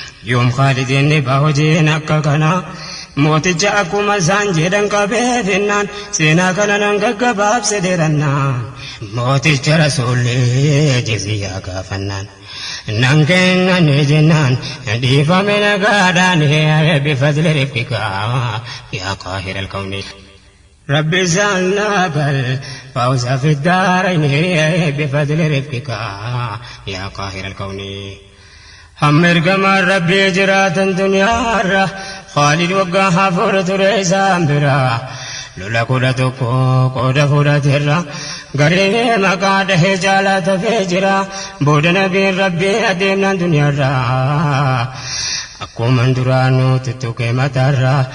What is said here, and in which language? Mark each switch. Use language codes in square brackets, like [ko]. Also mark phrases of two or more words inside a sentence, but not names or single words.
[om] Yoom Khaalidiin dhibaa hojiin akka kana mooticha akkuma isaan jedhan qabee finnaan seenaa kana nan gaggabaabse dheerannaan. Mooticha Rasuulli jiziyyaa gaafannaan. Nan kennane jennaan dhiifame nagaadhaan [ar] بفضل رفقك يا قاهر الكون. رب سألناك الفوز في الدارين بفضل رفقك يا قاهر الكون. [om] Hamma ergamaan Rabbii jiraatan duniyaarra Khaalid waggaa afur ture isaan bira. Lola kudha tokko qooda fudhateerra. Garee maqaa dhahee jaalata fee jira. Booda Nabiin Rabbii adeemnaan duniyaarra. Akkuma duraanuu tuttuqee mataarra.